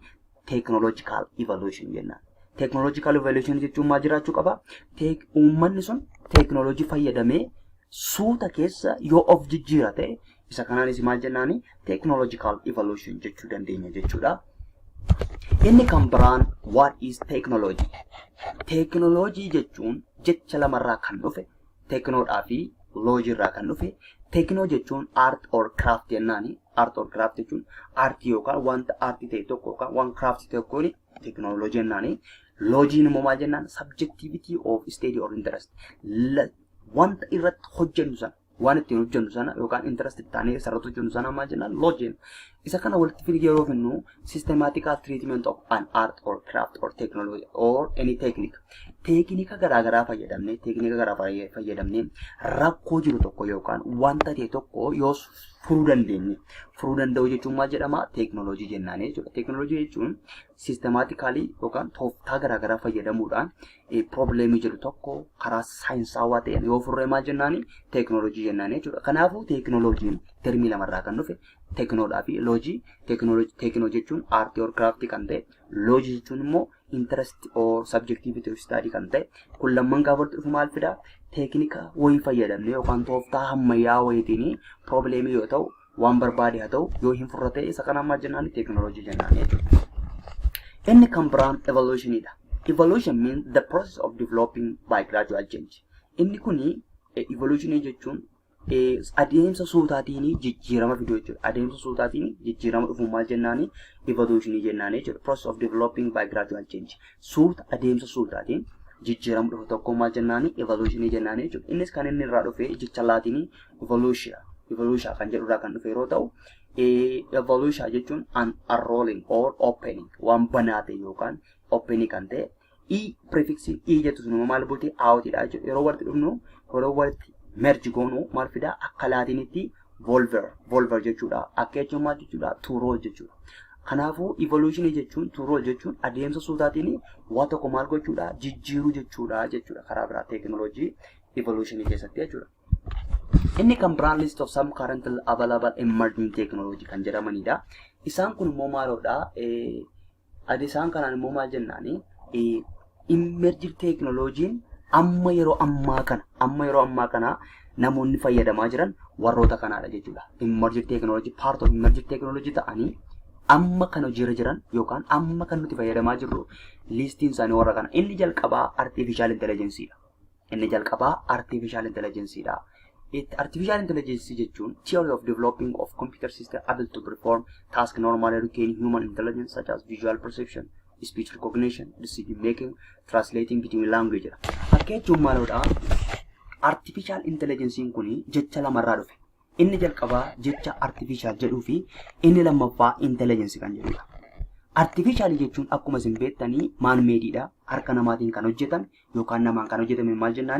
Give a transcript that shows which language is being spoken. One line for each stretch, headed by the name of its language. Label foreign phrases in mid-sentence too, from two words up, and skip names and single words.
English: Technological evolution
Oromo: jennaan.
English: Technological evolution
Oromo: jechuun maal jiraachuu qaba? Uummanni sun teekinooloojii fayyadamee suuta keessa yoo of jijjiira ta'e isa kanaanis maal jennaani?
English: Technological evolution
Oromo: jechuu dandeenya jechuudha. Inni kan biraan
English: what is technology?
Oromo: Technology jechuun jecha lamarraa kan dhufe, teekinoodhaa fi loojii irraa kan dhufe. Teeknoo jechuun
English: art or craft
Oromo: jennaani.
English: Art or craft
Oromo: jechuun aartii yookaan wanta aartii ta'e tokko yookaan waan craft tokkoon teekinooloojii jennaani. Loojiin immoo maal jennaan?
English: Subjectivity of study or interest. Wanta irratti hojjennu sana, waan ittiin hojjennu sana yookaan interest taanee sararratti hojjennu sana maal jennaan?
Oromo: Loojiin. Isa kana walitti fidee yeroo finnu
English: systematical treatment of an art or craft or technology or any technique.
Oromo: Teeknika garaagaraa fayyadamnee rakkoo jiru tokko yookaan wanta ta'e tokko yoo furuu danda'u jechuun maal jedhama? Teekinooloojii jennaani jechuudha. Teekinooloojii jechuun systematically yookaan tooftaa garaagaraa fayyadamuudhaan probleemii jiru tokko karaa saayinsaawaa ta'een yoo furree maal jennaani? Teekinooloojii jennaani jechuudha. Kanaafuu teekinooloojiin termii lamarraa kan dhufe teekinoodhaa fi loojii. Teeknoo jechuun aartii or craaftii kan ta'e, loojii jechuun immoo
English: interest or subjectivity of study
Oromo: kan ta'e. Kun lamman gaafa walitti dhufu maal fidaa? Teeknika wayii fayyadamne yookaan tooftaa ammayyaa wayiitiin probleemii yoo ta'u waan barbaade haa ta'u yoo hin furre ta'e isa kana maal jennaani? Teekinooloojii jennaani jechuudha. Inni kan biraan evolutionidha.
English: Evolution means the process of developing by gradual change.
Oromo: Inni kuni evolution jechuun adeemsa suutaatiin jijjiirama fiduu jechuudha. Adeemsa suutaatiin jijjiirama dhufu maal jennaani? Evolution jennaani jechuudha.
English: Process of developing by gradual change.
Oromo: Adeemsa suutaatiin jijjiirama dhufu tokko maal jennaani? Evolution jennaani jechuudha. Innis kan inni irraa dhufe jecha laatinii evolution kan jedhu irraa kan dhufe yeroo ta'u, evolution jechuun
English: unrolling or opening
Oromo: waan banaa ta'e yookaan opening kan ta'e. Prefixing jettu sun maal bulte? Outidha jechuudha. Yeroo walitti dhufnu yeroo walitti merge goonu maal fidaa? Akka laatinitti volver jechuudha. Akka jechuun maal jechuudha?
English: To roll
Oromo: jechuudha. Kanaafuu evolution jechuun
English: to roll
Oromo: jechuun adeemsa suutaatiin waan tokko maal gochuudha? Jijjiiruu jechuudha. Karaa biraa teekinooloojii evolution keessatti jechuudha. Inni kan biraan
English: list of some currently available emerging technology
Oromo: kan jedhamanidha. Isaan kun immoo maaloodha? Isaan kanaan immoo maal jennaani?
English: Emerging technologyin
Oromo: amma yeroo ammaa kana namoonni fayyadamaa jiran warroota kanaadha jechuudha.
English: Emerging technology part of emerging technology
Oromo: ta'anii amma kan hojiirra jiran yookaan amma kan nuti fayyadamaa jirru listiin isaanii warra kana. Inni jalqabaa
English: artificial intelligence
Oromo: dha.
English: Artificial intelligence jechuun theory of developing of computer system able to perform tasks normally requiring human intelligence such as visual perception, speech recognition, decision making, translating between language.
Oromo: Akka jechuun maalodha?
English: Artificial intelligence
Oromo: kuni jecha lamarraa dhufe. Inni jalqabaa jecha artificial jedhuu fi inni lammaffaa intelligence kan jedhudha. Artificial jechuun akkuma isin beektanii
English: man madeedha.
Oromo: Harka namaatiin kan hojjetan yookaan namaan kan hojjetame maal jennaani?